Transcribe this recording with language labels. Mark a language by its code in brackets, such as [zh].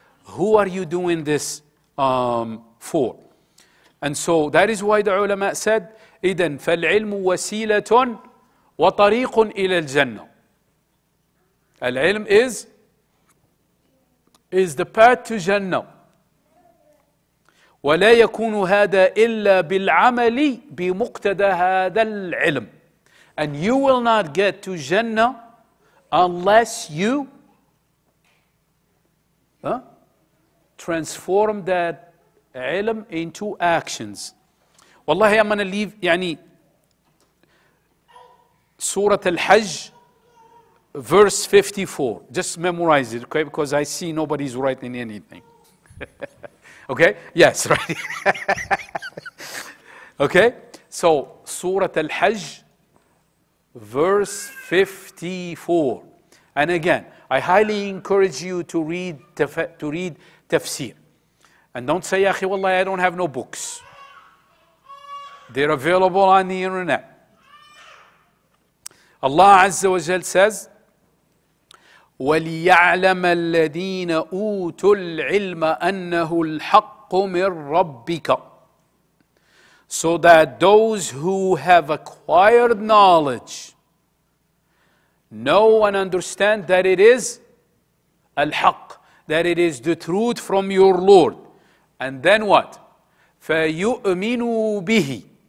[en] Who are you doing this for? And so that is why the ulama said, [ar] إِذَنْ فَالْعِلْمُ وَسِيلَةٌ وَطَرِيقٌ إِلَى الْجَنَّةِ. [en] Al-ilm is the path to Jannah. [ar] ولا يكون هذا إلا بالعمل بمقتضى هذا العلم. [en] And you will not get to Jannah unless you transform that ilm into actions. Wallahi, I'm going to leave Surah Al-Hajj, verse 54. Just memorize it, okay? Because I see nobody's writing anything. Okay? Yes, right. Okay? So, Surah Al-Hajj, verse 54. And again, I highly encourage you to read tafsir. And don't say, [ar] Ya akhi, wallahi, [en] I don't have no books. They're available on the internet. Allah Azza wa Jal says, [ar] وَلِيَعْلَمَ الَّذِينَ أُوتُوا الْعِلْمَ أَنَّهُ الْحَقُّ مِنْ رَبِّكَ. [en] so that those who have acquired knowledge know and understand that it is al-haq, that it is the truth from your Lord. And then what? [ar] فَيُؤْمِنُوا بِهِ.